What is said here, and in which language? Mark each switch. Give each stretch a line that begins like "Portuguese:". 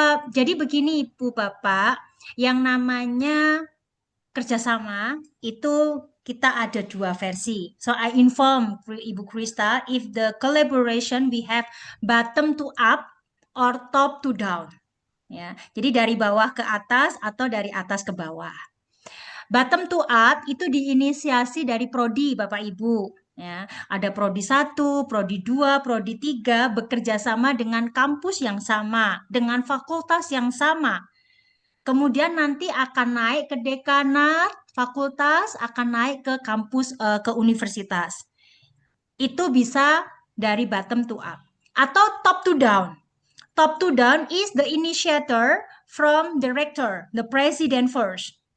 Indonesian: Jadi begini, Ibu Bapak, yang namanya kerjasama itu kita ada 2 versi.
English: So I inform Ibu Kristal if the collaboration we have bottom to up or top to down.
Indonesian: Ya, jadi dari bawah ke atas atau dari atas ke bawah. Bottom to up itu diinisiasi dari prodi Bapak Ibu. Ya, ada prodi 1, prodi 2, prodi 3 bekerja sama dengan kampus yang sama, dengan fakultas yang sama. Kemudian nanti akan naik ke dekanat, fakultas akan naik ke kampus ke universitas. Itu bisa dari bottom to up atau top to down.
English: Top to down is the initiator from the rector, the president first.